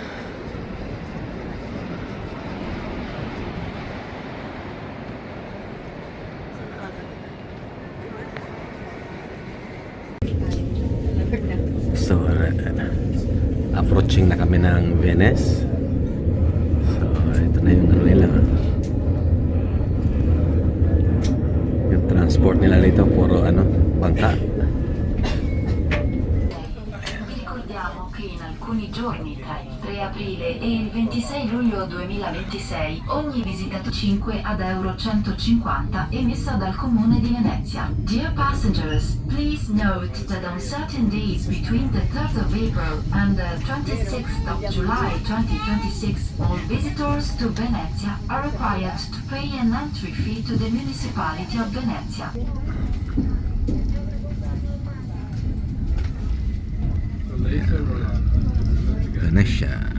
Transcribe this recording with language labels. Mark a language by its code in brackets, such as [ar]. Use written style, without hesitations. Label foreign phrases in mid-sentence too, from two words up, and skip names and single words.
[tl] So, approaching na kami ng Venice. So, ito na yung ano nila. Yung transport nila dito, puro bangka. [it] In alcuni giorni tra il 3 aprile e il 26 luglio 2026 ogni visita 5 ad euro 150 emessa dal Comune di Venezia. [en] Dear passengers, please note that on certain days between the 3rd of April and the 26th of July 2026 all visitors to Venezia are required to pay an entry fee to the municipality of Venezia. Venezia.